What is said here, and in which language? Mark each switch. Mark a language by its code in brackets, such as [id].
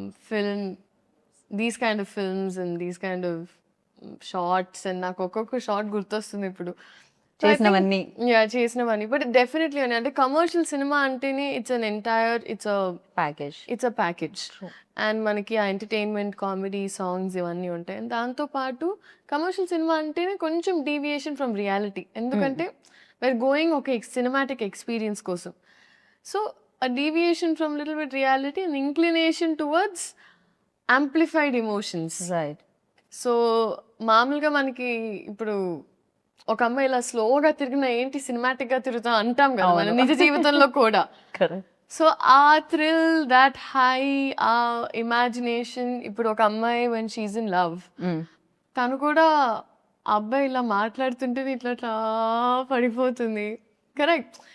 [en] film, these kind of films and these kind of shorts. [te] And నాకు ఒక్కొక్క short గుర్తొస్తుంది ఇప్పుడు చేసినవన్నీ. చేసినవన్నీ. బట్ డెఫినెట్లీ అని అంటే కమర్షియల్ సినిమా అంటేనే [en] It's a package. [te] అండ్ మనకి ఆ ఎంటర్టైన్మెంట్, కామెడీ, సాంగ్స్ ఇవన్నీ ఉంటాయి. అండ్ దాంతోపాటు కమర్షియల్ సినిమా అంటేనే కొంచెం [en] Deviation from reality. [te] ఎందుకంటే [en] we're going [te] ఒక సినిమాటిక్ ఎక్స్పీరియన్స్ కోసం. [en] So a deviation from little bit reality and inclination towards amplified emotions. [te] Right. So మామూలుగా మనకి ఇప్పుడు ఒక అమ్మాయి ఇలా స్లోగా తిరిగినా ఏంటి సినిమాటిక్ గా తిరుగుతాం అంటాం కదా మన నిజ జీవితంలో కూడా. కరెక్ట్. సో ఆ థ్రిల్, దాట్ హై, ఆ ఇమాజినేషన్. ఇప్పుడు ఒక అమ్మాయి [en] when she in love, [te] తను కూడా ఆ అబ్బాయి ఇలా మాట్లాడుతుంటే ఇట్లా పడిపోతుంది. కరెక్ట్.